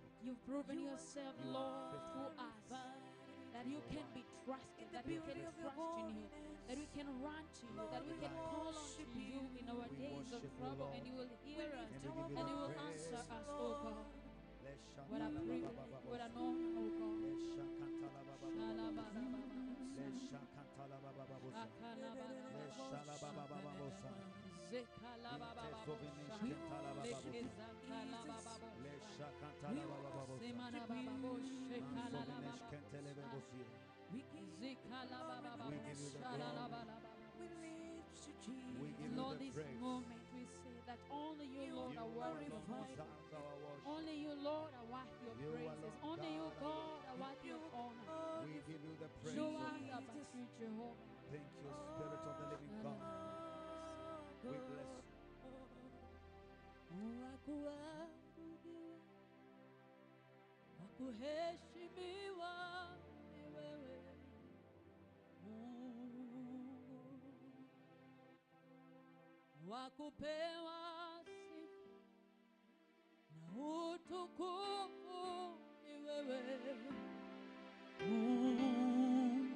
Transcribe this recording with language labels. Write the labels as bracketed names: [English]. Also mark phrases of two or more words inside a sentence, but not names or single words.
[English] You've proven yourself, You are Lord, faithful. to us, that you can be trusted, that we can trust in you, that we can run to you, that we can call on to you in our We days of worship you, trouble, Lord. and you will hear us, And we give you and the you will praise. answer us, oh God. Let's shout What a la, ba, ba, privilege, ba, ba, ba, what ba. an honor, oh God. Let's shout kanta, la, ba, ba, ba, ba, ba, ba. Shalabadabababos. Let's shout kanta, la, ba, ba, ba, ba, sa. Let's shout la, ba, ba, ba, ba, ba, sa. Intezovinish kenta, la, ba, ba, ba, sa. Let's shout kanta, la, ba, ba, ba, ba, sa. Manzovinish kente, le, be, bo, si. We give you the glory. We give you Lord, the this praise. moment we say that only you, Lord, You are worthy of alone honor. deserve our worship. Only you, Lord, are worthy of You praises. alone, Only you, God, God, are worthy of honor. We give you the praise. No O Lord. other but you, Jehovah. Thank you, Spirit of the living God. We bless you. [Swahili] Wakuheshimiwa ni wewe Mungu, wakupewa sifa na utukufu ni wewe Mungu.